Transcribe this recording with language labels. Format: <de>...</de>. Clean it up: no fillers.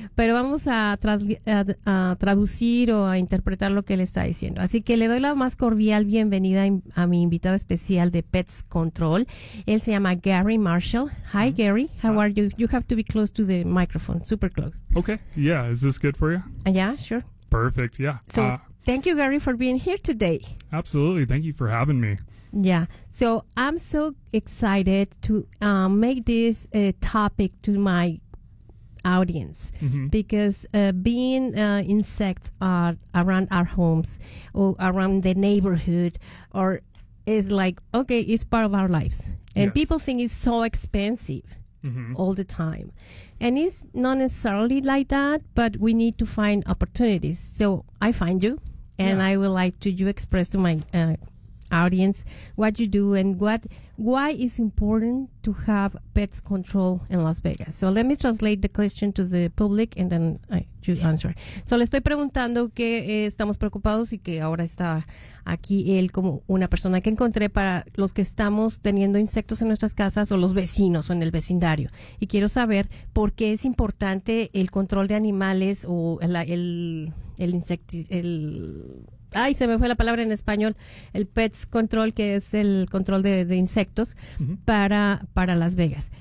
<es>Pero vamos a traducir o a interpretar lo que él está diciendo. Así que le doy la más cordial bienvenida a mi invitado especial de Pets Control. Él se llama Gary Marshall. Hi, Gary. How</es> <en>Hi. are you? You have to be close to the microphone. Super close. Okay. Yeah. Is this good for you? Yeah, sure. Perfect. Yeah. So, thank you, Gary, for being here today. Absolutely. Thank you for having me. Yeah, so I'm so excited to make this a topic to my audience because being insects are around our homes or around the neighborhood or is like, okay, it's part of our lives. And people think it's so expensive all the time. And it's not necessarily like that, but we need to find opportunities. So I find you and I would like to you express to my audience what you do and why it's important to have pets control in Las Vegas. So let me translate the question to the public and then you answer.</en> <es>So le estoy preguntando que estamos preocupados y que ahora está aquí él como una persona que encontré para los que estamos teniendo insectos en nuestras casas o los vecinos o en el vecindario. Y quiero saber por qué es importante el control de animales o el insecto, el ay, se me fue la palabra en español, el pets control, que es el control de insectos para Las Vegas.</es>